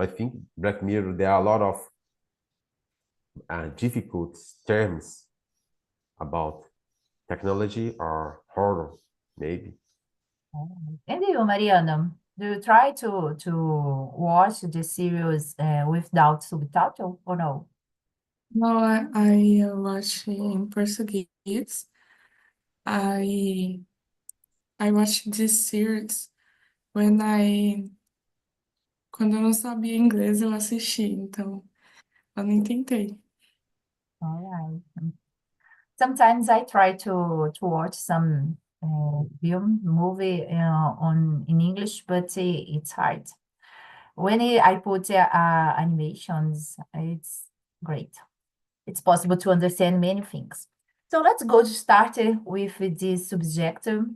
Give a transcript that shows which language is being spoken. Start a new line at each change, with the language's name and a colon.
English: I think Black Mirror there are a lot of difficult terms about technology or horror, maybe. And you, Mariana, do you try to watch the series without subtitle or no? No, I watch in Portuguese. I watched this series when
Portuguese: quando eu não sabia inglês, eu assisti, então eu nem tentei.
English: All right. Sometimes I try to watch some movie in English, but it's hard. When I put animations, it's great. It's possible to understand many things. So let's go to start with this subject.